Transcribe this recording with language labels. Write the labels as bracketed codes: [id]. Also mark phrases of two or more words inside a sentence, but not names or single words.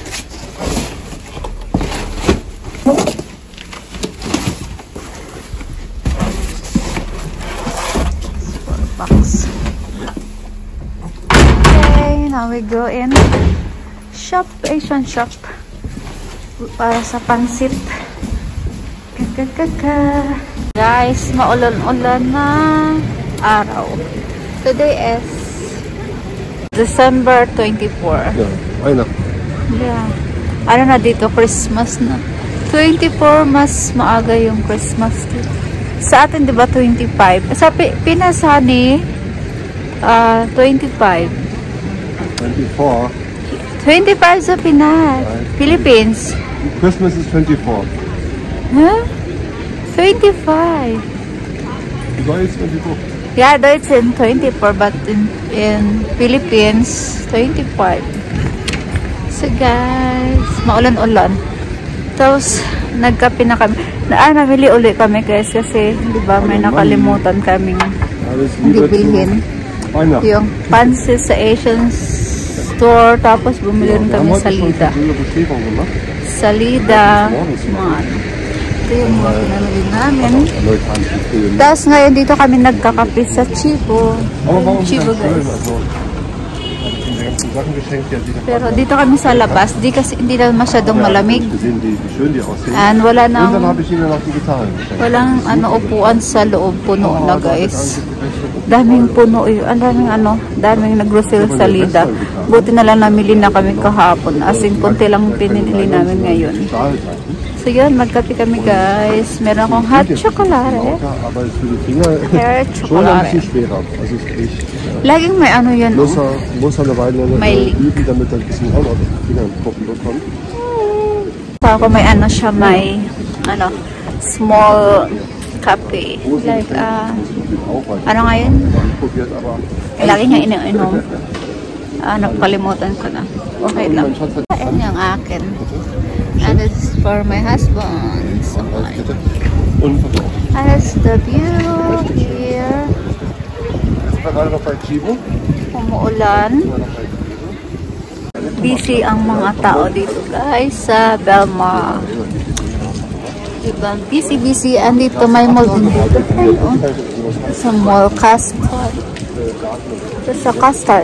[en] Box. Okay, now we go in shop, Asian shop [tl] para sa pansit. Guys, maulan-ulan na araw. [en] Today is December 24. Yeah, Weihnachten. Yeah. [tl] Ano na dito? Christmas na. 24, mas maaga yung Christmas dito. Sa atin, di ba, 25? Sa Pinas, honey, 25. 24. 25 sa Pinas. [en] Right. Philippines. Christmas is 24. Huh? 25. Why is 24? Yeah, though it's in 24, but in Philippines, 25. [tl] So guys, maulan-ulan. Tapos, nagkape na kami. Namili ulit kami guys kasi, di ba, may nakalimutan kaming bibilhin. Yung pansit sa Asian store, tapos bumili rin kami sa Lida. Ito yung mga pinamili namin. Tapos ngayon dito kami nagkakape sa Chibo. Chibo guys. [de] Die ganzen Sachen geschenkt, die hat sie [tl] Pero dito kami sa labas, hindi na masyadong malamig. [de] gesehen, wie schön die aussehen. [tl] And wala [de] Und dann [tl] nang, [de] habe ich ihnen noch die Gitarren geschenkt. [tl] walang upuan sa loob, puno na guys. Daming puno yun. Daming nag-grocery sa Lida. Buti na lang namili na kami kahapon. As in, konti lang pinili namin ngayon. So yun, magkape kami guys. Meron akong [en] hot chocolate. [de] Aber für die Finger Hair schon ein [en] chocolate. [de] bisschen schwerer. Also ist echt, [tl] Laging may yan. [de] muss er eine Weile [tl] May [de] üben, damit er ein bisschen auch noch die Finger in den Poppen bekommt. [tl] So ako may may [en] small cafe. Like, [tl] nga yun? [de] Probiert, aber [tl] Lagi niya iniinom. Nakalimutan ko na. Okay lang. Ayan yung akin. [en] And it's for my husband. So, [de] und verkauft. [en] and it's the view here. [de] Sind wir gerade noch bei Chibo? [tl] Umuulan. Busy ang mga tao dito guys sa Belmar. Diba? Busy. And dito may mall din dito. Sa mall custard. Ito sa custard.